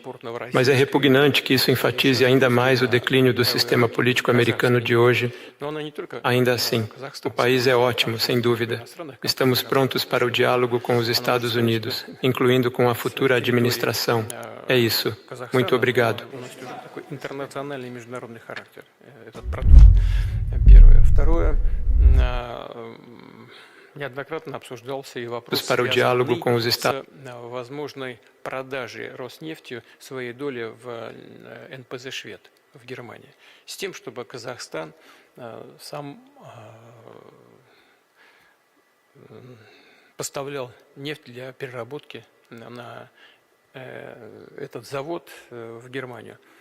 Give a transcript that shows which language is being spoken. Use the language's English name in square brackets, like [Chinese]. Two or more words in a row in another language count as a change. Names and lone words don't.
[Portuguese] Mas é repugnante que isso enfatize ainda mais o declínio do sistema político americano de hoje. Ainda assim, o país é ótimo, sem dúvida. Estamos prontos para o diálogo com os Estados Unidos, incluindo com a futura administração. É isso. Muito obrigado. [Russian] Неоднократно обсуждался и вопрос, [Portuguese] para o diálogo com os Estados [Russian] возможной продажи Роснефтью своей доли в НПЗ «Швед» в Германии, с тем, чтобы Казахстан сам поставлял нефть для переработки на этот завод в Германию.